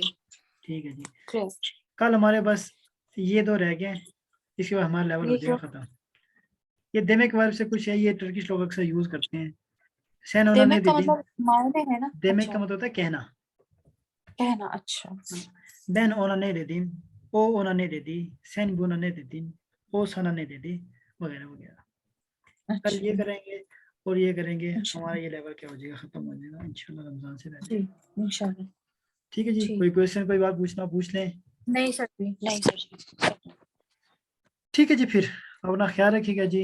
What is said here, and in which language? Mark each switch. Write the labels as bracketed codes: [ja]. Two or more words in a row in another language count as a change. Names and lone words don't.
[hi] ठीक है जी, क्लियर। कल हमारे बस ये दो रह गए, इसके बाद हमारा लेवल हो ये जाएगा खत्म। ये देमेक वर्ब से कुछ है, ये टर्किश लोग अक्सर यूज करते हैं। सेन उन्होंने देमक का दीदी, मतलब मायने है ना? देमेक का अच्छा मतलब होता है कहना। कहना। अच्छा [tr] Ben ona ne dedim, o ona ne dedi, sen buna ne dedin, o sana ne dedi, [hi] वगैरह वगैरह। कल ये अच्छा करेंगे और ये करेंगे, अच्छा हमारा ये लेवल क्या हो जाएगा, खत्म हो जाएगा इंशाल्लाह रमजान से जी पहले। इंशाल्लाह। ठीक है जी, ठीक कोई क्वेश्चन, कोई बात पूछना पूछ लें। नहीं सर जी नहीं सर जी। ठीक है जी, फिर अपना ख्याल रखिएगा जी।